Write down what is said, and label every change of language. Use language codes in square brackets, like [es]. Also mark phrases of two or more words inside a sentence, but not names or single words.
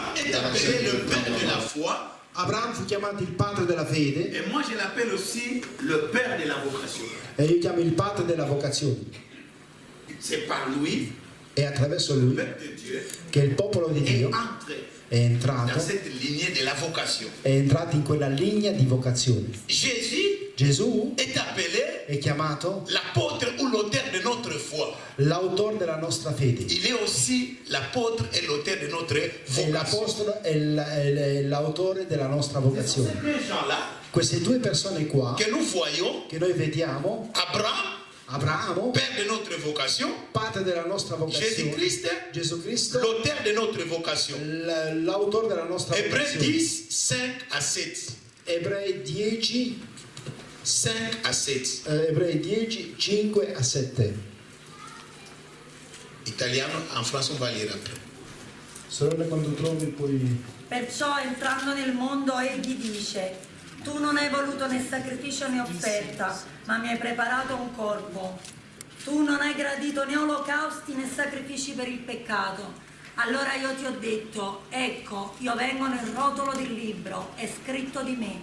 [fr] est appelé le père de la foi. [it] Abramo fu chiamato il padre della fede. [fr] Et moi je l'appelle aussi le père de la vocation. [it] E io chiamo il padre della vocazione. [fr] C'est par lui, [it] È attraverso [fr] le [it] lui [fr] peuple de Dieu, [it] che il popolo di [fr] est [it] Dio [fr] entré [it] è entrato, [fr] dans cette lignée de la vocation. [it] è entrato in quella linea di vocazione. Gesù [fr] est appelé [it] è chiamato [fr] l'apôtre ou l'auteur de notre foi. [it] l'autore della nostra fede. [fr] Il est aussi l'apôtre et l'auteur de notre [it] È [fr] vocation. [it] l'apostolo e l'autore della nostra [fr] Ces [it] vocazione. [fr] deux gens-là [it] Queste due persone qua [fr] que nous voyons, [it] che noi vediamo, Abramo, [fr] père de notre vocation, [it] padre della nostra vocazione, Gesù Cristo, [fr] l'auteur de notre vocation. [it] l'autore della nostra [fr] Hébreux [it] vocazione. [fr] 10, 5 à 7. [it] Ebrei 10, [fr] 5 à 7. [it] Ebrei 10, 5 a 7. [fr] Italiano, en France on va lire après. [it] Sorelle, quando trovi poi... Perciò entrando nel mondo egli dice: tu non hai voluto né sacrificio né offerta, ma mi hai preparato un corpo. Tu non hai gradito né olocausti né sacrifici per il peccato. Allora io ti ho detto: ecco, io vengo nel rotolo del libro, è scritto di me.